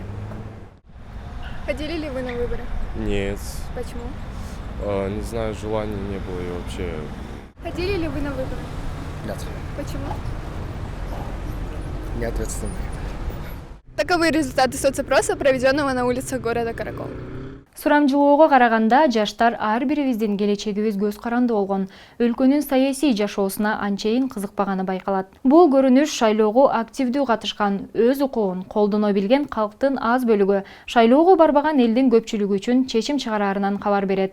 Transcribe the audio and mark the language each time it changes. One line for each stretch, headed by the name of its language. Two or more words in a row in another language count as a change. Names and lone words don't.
Russian: Ходили ли вы на выборы? Нет, Почему? не знаю, желания не было и вообще. Ходили ли вы на выборы? Нет, Почему? не ответственный. Таковы результаты соцопроса, проведенного на улицах города Каракол.
Kyrgyz: Сурамжылоого караганда жаштар ар бирибиздин келечегибиз көз каранды болгон, өлкөнүн саясий жашоосуна анчейин кызыкпаганы байкалат. Бул көрүнүш шайлоого активдүү катышкан, өз укугун колдоно билген калктын аз бөлүгү шайлоого барбаган элдин көпчүлүгү үчүн чечим чыгараарынан кабар берет.